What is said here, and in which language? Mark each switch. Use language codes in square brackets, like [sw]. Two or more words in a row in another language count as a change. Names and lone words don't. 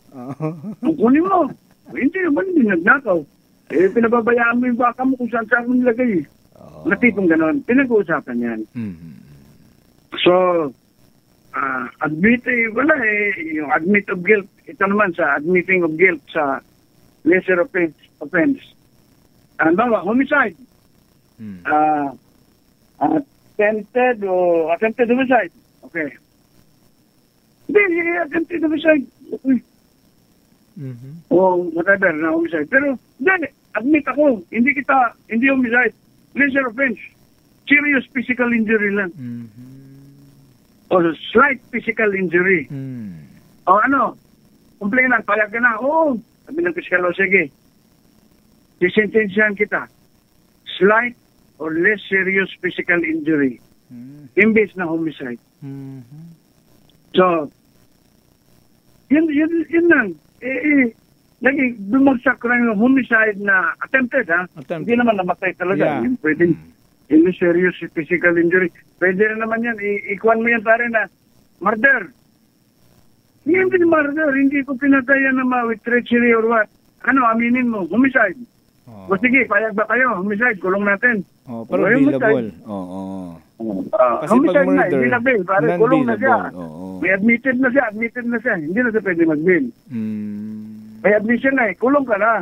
[tl] Kunin mo. Hindi naman, hindi nagnakaw. Pinababayaan mo yung baka mo kung saan mo nilagay eh. Natipong ganon. Pinag-uusapan yan. So, yung [en] admit of guilt, [tl] ito naman sa [en] admitting of guilt [tl] sa [en] lesser offense. Bawa, homicide. Attempted homicide. Okay. Hindi, attempted homicide. [tl] Okay. O whatever na homicide. Pero, admit ako, hindi homicide. [en] Lesser offense. Serious physical injury lang. O slight physical injury. [tl] O complainant, payag ka na. Sabi ng piskal, sige. Sisentensyahan kita. [en] Slight or less serious physical injury. [tl] Imbes na homicide. So, yun lang. Naging bumagsak lang yung homicide na attempted, Hindi naman namatay talaga. Yun, pwede. [en] Hindi serious physical injury. [tl] Pwede rin naman yan. Ikuan mo yan pare na murder. Hindi murder. Hindi ko pinatayan na [en] with treachery or what. [tl] Aminin mo. Homicide. O sige, payag ba kayo? Homicide, kulong natin. Pero billable. Kasi homicide pag murder, hindi na bail. Pare, kulong na siya. May admitted na siya. Hindi na siya pwede mag-bail. May admission na kulong ka na.